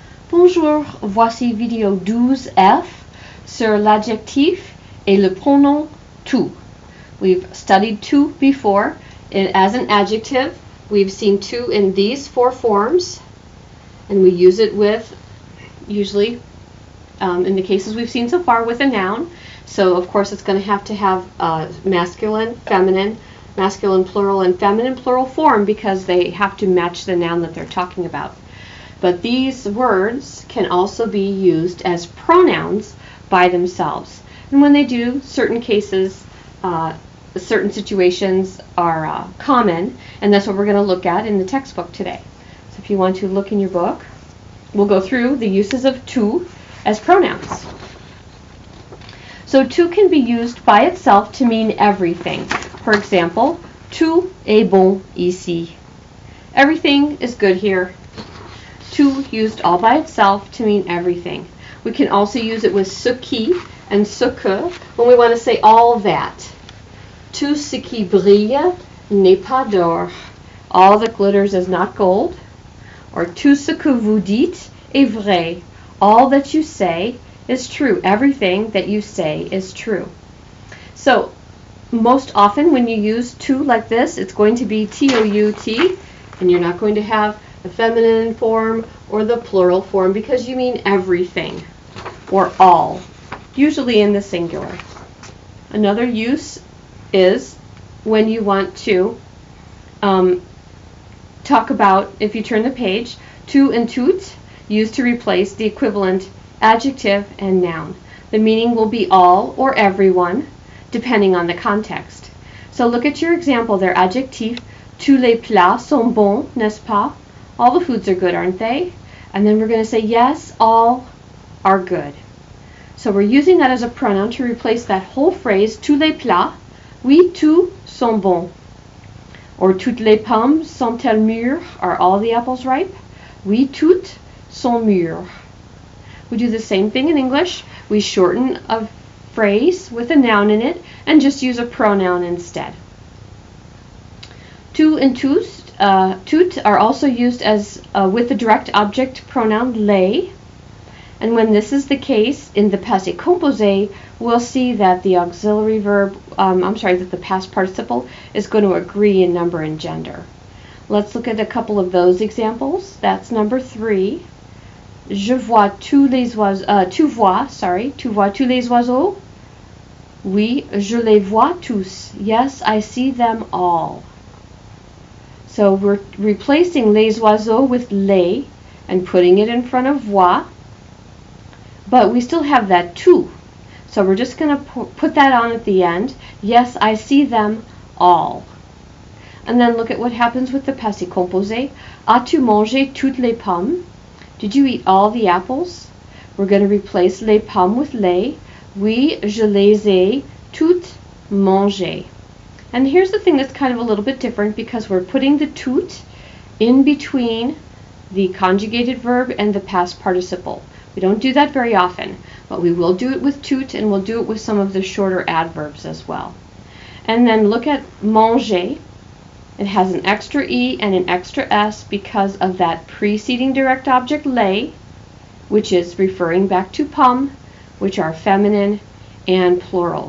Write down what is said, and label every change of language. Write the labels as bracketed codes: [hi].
[fr] Bonjour, voici vidéo 12F sur l'adjectif et le pronom tout. [en] We've studied tout before. As an adjective, we've seen tout in these four forms, and we use it with, usually, in the cases we've seen so far, with a noun. So, of course, it's going to have masculine, plural, and feminine plural form because they have to match the noun that they're talking about. But these words can also be used as pronouns by themselves. And when they do, certain cases, certain situations are common, and that's what we're going to look at in the textbook today. So if you want to look in your book, we'll go through the uses of tout as pronouns. So tout can be used by itself to mean everything. For example, [fr] tout est bon ici. [en] Everything is good here. Tout used all by itself to mean everything. We can also use it with ce qui and ce que when we want to say all that. [fr] Tout ce qui brille n'est pas d'or. [en] All that glitters is not gold. [fr] Or tout ce que vous dites est vrai. [en] All that you say is true. Everything that you say is true. So most often when you use tout like this, it's going to be T-O-U-T, and you're not going to have the feminine form or the plural form because you mean everything or all, usually in the singular. Another use is when you want to talk about, if you turn the page, tout and tout used to replace the equivalent adjective and noun. The meaning will be all or everyone depending on the context. So look at your example there, [fr] adjectif, tous les plats sont bons, n'est-ce pas? [en] All the foods are good, aren't they? And then we're going to say, yes, all are good. So we're using that as a pronoun to replace that whole phrase, [fr] tous les plats. Oui, tous sont bons. Or toutes les pommes sont-elles mûres? [en] Are all the apples ripe? [fr] Oui, toutes sont mûres. [en] We do the same thing in English. We shorten a phrase with a noun in it and just use a pronoun instead. Tout and tous. Tout are also used as with the direct object pronoun les, and when this is the case in the passé composé, we'll see that the auxiliary verb, that the past participle is going to agree in number and gender. Let's look at a couple of those examples. That's number 3. [fr] Je vois tous les oiseaux. Tu vois tous les oiseaux? Oui, je les vois tous. [en] Yes, I see them all. So we're replacing les oiseaux with les and putting it in front of vois, but we still have that tout. So we're just going to put that on at the end. Yes, I see them all. And then look at what happens with the passé composé. [fr] As-tu mangé toutes les pommes? [en] Did you eat all the apples? We're going to replace les pommes with les. [fr] Oui, je les ai toutes mangées. [en] And here's the thing that's kind of a little bit different because we're putting the tout in between the conjugated verb and the past participle. We don't do that very often, but we will do it with tout and we'll do it with some of the shorter adverbs as well. And then look at manger. It has an extra E and an extra S because of that preceding direct object les, which is referring back to pommes, which are feminine and plural.